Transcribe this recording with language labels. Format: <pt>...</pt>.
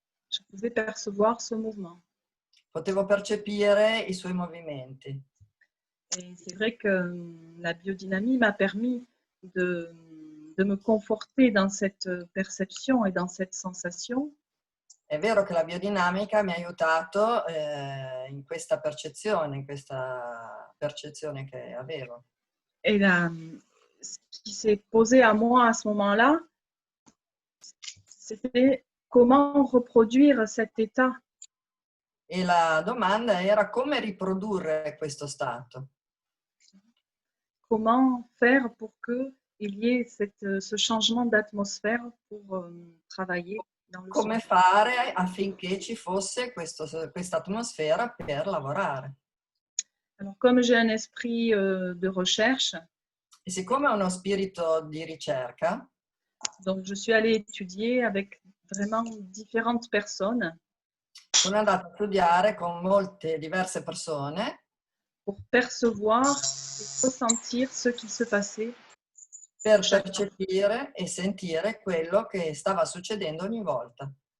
<fr>Je pouvais percevoir ce mouvement.</fr> <it>Potevo percepire i suoi movimenti.</it> <fr>Et c'est vrai que la biodynamie m'a permis de me conforter dans cette perception et dans cette sensation.</fr> <it>È vero che la biodinamica mi ha aiutato in questa percezione che avevo.</it> <fr>Et là, ce qui s'est posé à moi à ce moment-là, c'était comment reproduire cet état.</fr> <it>E la domanda era come riprodurre questo stato.</it> <fr>Comment faire pour qu'il y ait ce changement d'atmosphère pour travailler dans le</fr> <it>Come</it> <fr>soin.</fr> <it>fare affinché ci fosse questa atmosfera per lavorare.</it> <fr>Alors, comme j'ai un esprit de recherche,</fr> <it>E siccome ho uno spirito di ricerca,</it> <fr>donc je suis allée étudier avec vraiment différentes personnes</fr> <it>sono andata a studiare con molte diverse persone</it> <fr>pour percevoir et ressentir ce qui se passait.</fr> <it>per percepire e sentire quello che stava succedendo ogni volta.</it>